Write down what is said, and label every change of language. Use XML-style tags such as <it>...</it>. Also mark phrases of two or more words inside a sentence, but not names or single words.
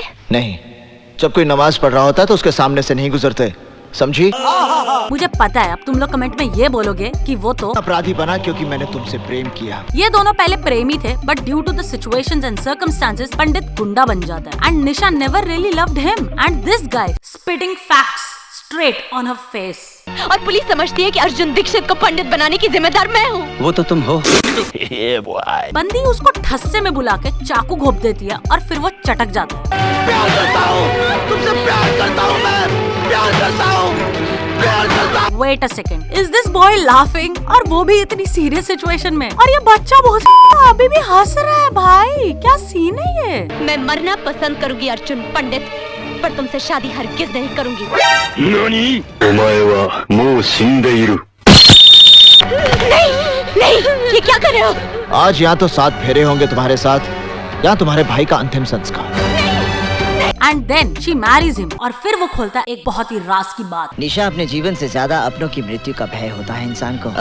<hi>नहीं, जब कोई नमाज पढ़ रहा होता है तो उसके सामने से नहीं गुजरते, समझी? मुझे पता है अब तुम लोग कमेंट में ये बोलोगे कि वो तो अपराधी बना क्योंकि मैंने तुमसे प्रेम किया। ये दोनों पहले प्रेमी थे,</hi> <en>but due to the situations and circumstances</en> <hi>पंडित गुंडा बन जाता है।</hi> <en>And Nisha never really loved him, and this guy spitting facts straight on her face.</en> <hi>और पुलिस समझती है कि अर्जुन दीक्षित को पंडित बनाने की जिम्मेदार मैं हूँ। वो तो तुम हो। बंदी उसको ठस्से में बुला के चाकू घोप देती है और फिर वो चटक जाता है। प्यार करता हूँ, तुमसे प्यार करता हूँ मैं, प्यार करता हूँ, प्यार करता हूँ।</hi> <en>Wait a second, is this boy laughing?</en> <hi>और वो भी इतनी</hi> <en>serious situation</en> <hi>में, और ये बच्चा बहुत अभी भी हंस रहा है भाई। क्या सीन है ये? मैं मरना पसंद करूंगी अर्जुन पंडित, पर तुमसे शादी हरगिज नहीं करूंगी। नानी?</hi> <ja>お前はもう死んでいる。</ja> <hi>नहीं नहीं, ये क्या कर रहे हो? आज या तो 7 फेरे होंगे तुम्हारे साथ, या तुम्हारे भाई का अंतिम संस्कार।</hi> <en>and then she marries him,</en> <hi>और फिर वो खोलता है एक बहुत ही राज की बात। निशा, अपने जीवन से ज्यादा अपनों की मृत्यु का भय होता है इंसान को।</hi>